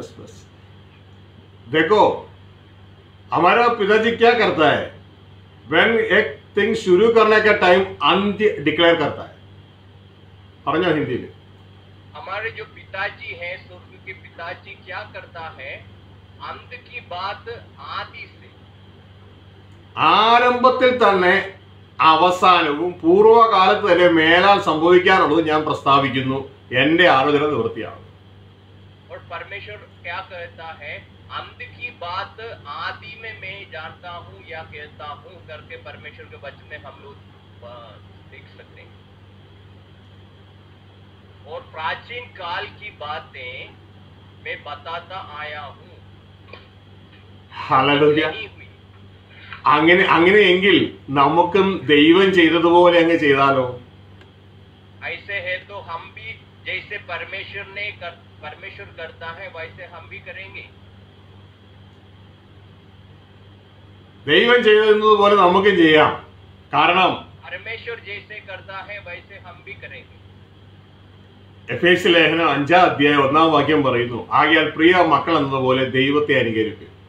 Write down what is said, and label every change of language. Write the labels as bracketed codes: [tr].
[hi] बस देखो, हमारा पिताजी क्या करता है, [en] when एक thing [hi] शुरू करने का टाइम अंत डिक्लेयर करता है. [ml] പറഞ്ഞോ ഹിന്ദിയിൽ. [hi] हमारे जो पिताजी हैं, स्वर्ग के पिताजी क्या करता है, अंत की बात आदि से, [ml] ആരംഭത്തിൽ തന്നെ അവസാനവും പൂർവ്വകാലത്ത് തന്നെ മേലാൽ സംഭവിക്കാനുള്ളത് ഞാൻ പ്രസ്താവിക്കുന്നു, എന്റെ ആലോചന നിവൃത്തിയാകും. [hi] और परमेश्वर क्या कहता है, अंत की बात आदि में मैं जानता हूँ या कहता हूँ करके परमेश्वर के वचन में हम लोग देख सकते हैं। और प्राचीन काल की बातें मैं बताता आया हूँ। [ml] ഹല്ലേലൂയ. [hi] नहीं हुई। [ml] അങ്ങനെയെങ്കിൽ നമുക്കും ദൈവം ചെയ്തതുപോലെ അങ്ങ് ചെയ്താലോ? [hi] ऐसे है तो हम भी जैसे परमेश्वर ने परमेश्वर करता है वैसे हम भी करेंगे। [ml] ദൈവം ചെയ്തതുപോലെ നമുക്കും ചെയ്യാം. കാരണം [hi] परमेश्वर जैसे करता है वैसे हम भी करेंगे। [ml] എഫേസ്യ ലേഖനം 5-ാം അധ്യായം 1-ാം വാക്യം പറയുന്നു, ആകയാൽ പ്രിയ മക്കൾ എന്നതുപോലെ ദൈവത്തെ അനുകരിക്കും.